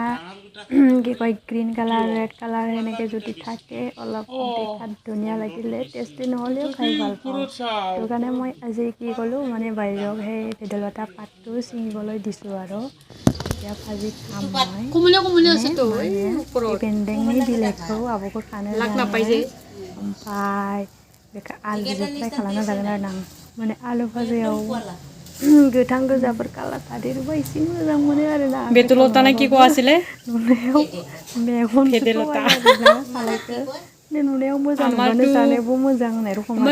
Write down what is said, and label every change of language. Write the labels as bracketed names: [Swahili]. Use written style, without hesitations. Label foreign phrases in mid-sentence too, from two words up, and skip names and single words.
[Assamese] কি কয় গ্ৰীণ কালাৰ ৰেড কালাৰ সেনেকৈ যদি থাকে অলপ দেখাত ধুনীয়া লাগিলে টেষ্টি নহ'লেও খাই ভাল পাওঁ সেইটো কাৰণে মই আজি কি ক'লোঁ মানে বাইদেউক সেই ভেদাইলতা পাতটো ছিঙিবলৈ দিছোঁ আৰু এতিয়া ভাজি খাম [Bodo] মই बेन्दोंनि बिलाइखौ आब'खौ खानो होदों ओमफ्राय बेखौ आलुजों फ्राय खालामना जागोन आरो आं माने आलु भाजायाव गोथां गोजाफोर कालार थादेरोबा एसे मोजां मोनो आरोना [Assamese] বেতুলতা না কি ক' আছিলে [Bodo] नुनायाव मेगनसो थगायो आरोना हालायखो नुनायाव मोजां नुबानो जानायावबो मोजां होननाय रखम आरो